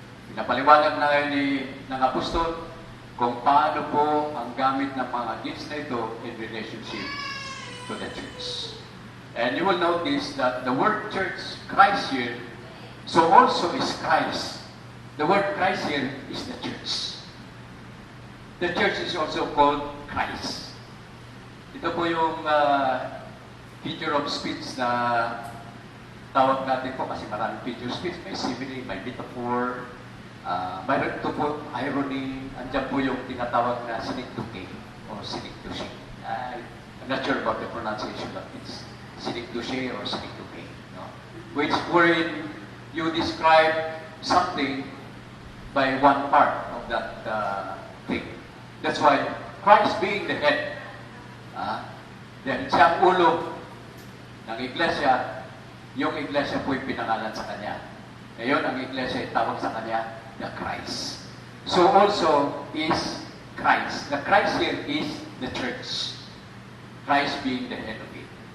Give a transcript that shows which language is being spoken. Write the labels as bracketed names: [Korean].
[Filipino] Pinapaliwanag na ngayon ng apostol kung paano po ang gamit ng mga gifts na ito in relationship to the church. [English] And you will notice that the word church, Christ here, so also is Christ. The word Christ here is the church. The church is also called Christ. [Filipino] Ito po yung figure of speech na tawag natin po kasi maraming figure of speech. May simile, may metaphor, mayroon ito po irony. Andiyan po yung tinatawag na synecdoche or synecdoche. [English] I'm not sure about the pronunciation of it. Synecdoche or synecdoche. No? Which wherein you describe something by one part of that thing. That's why Christ being the head, [Filipino] dahil siya ang ulo ng iglesia, yung iglesia po'y pinangalan sa Kanya. Ngayon, ang iglesia ay tawag sa Kanya, the Christ. [English] So also is Christ. The Christ here is the church. Christ being the head of it.